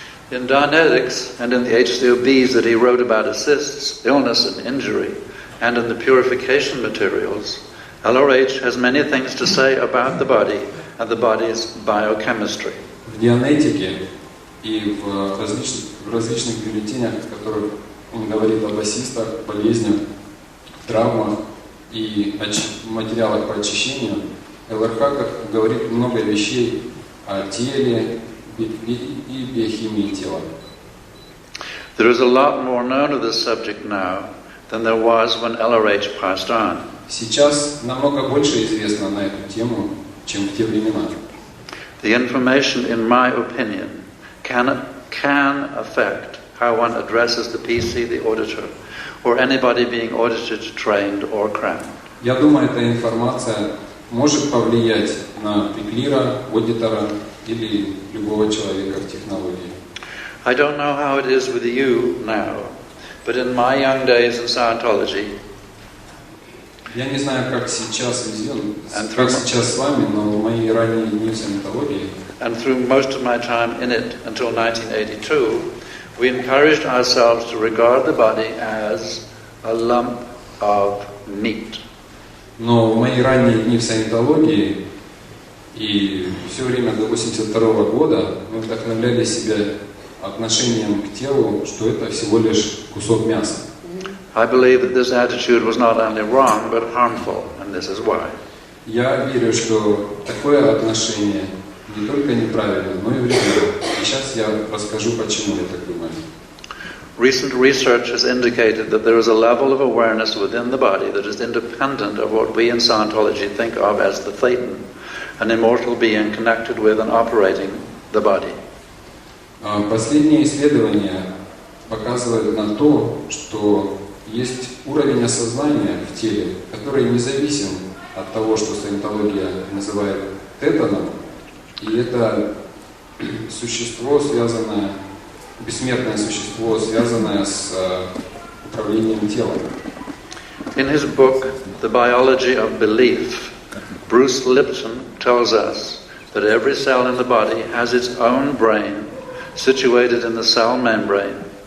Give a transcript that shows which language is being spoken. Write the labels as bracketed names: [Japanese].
[English] In Dianetics and in the HCOBs that he wrote about assists, illness and injury, and in the purification materials, LRH has many things to say about the body and the body's biochemistry. [Russian] В Дианетике и в различных бюллетенях, в которых он говорит об ассистах, болезнях, травмах и материалах по очищению, ЛРХ говорит много вещей о теле и биохимии тела. [English] There is a lot more known of this subject now than there was when LRH passed on. [Russian] Сейчас намного больше известно на эту тему, чем в те времена. [English] The information, in my opinion, can affect how one addresses the PC, the auditor, or anybody being audited, trained, or crowned. [Russian] Я думаю, эта информация может повлиять на пеклира, аудитора или любого человека в технологии. [English] I don't know how it is with you now, but in my young days in Scientology, [Russian] Я не знаю, как сейчас с вами, но в мои ранние дни в Саентологии, [English] and through most of my time in it until 1982, we encouraged ourselves to regard the body as a lump of meat. [Russian] но в мои ранние дни в Саентологии и все время до 1982 года мы вдохновляли себя отношением к телу, что это всего лишь кусок мяса. [English] I believe that this attitude was not only wrong, but harmful, and this is why. [Russian] Я верю, что такое отношение не только неправильно, но и вредно. И сейчас я расскажу, почему я так думаю. [English] Recent research has indicated that there is a level of awareness within the body that is independent of what we in Scientology think of as the Thetan, an immortal being connected with and operating the body. [Russian] Последние исследования показывают на то, что есть уровень осознания в теле, который независим от того, что Саентология называет тетаном, и это существо, связанное, бессмертное существо, связанное с управлением телом. [English] In his book, The Biology of Belief, Bruce Lipton tells us that every cell in the body has its own brain, situated in the cell membrane.